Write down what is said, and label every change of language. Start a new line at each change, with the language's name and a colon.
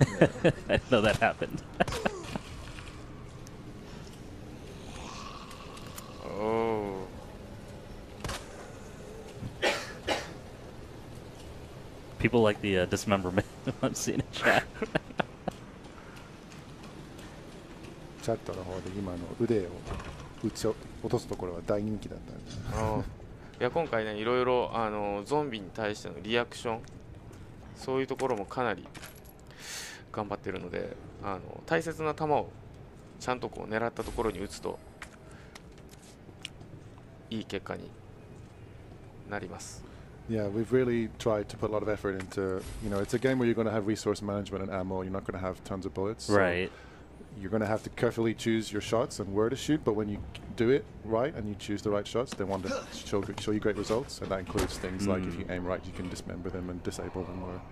English: I didn't know that happened. Oh. People like the dismemberment I'm seeing in chat.
Japanese: チャットの方で今の腕を落とすところは大人気だったんです。いや今回ねいろいろゾンビに対してのリアクションそういうところもかなり頑張ってるので大切な球をちゃんとこう狙ったところに打つといい結果になります。
English: Yeah, we've really tried to put a lot of effort into, you know, it's a game where you're going to have resource management and ammo. You're not going to have tons of bullets. Right. So you're going to have to carefully choose your shots and where to shoot, but when you do it right and you choose the right shots, they want to show you great results, and that includes things like if you aim right, you can dismember them and disable them, or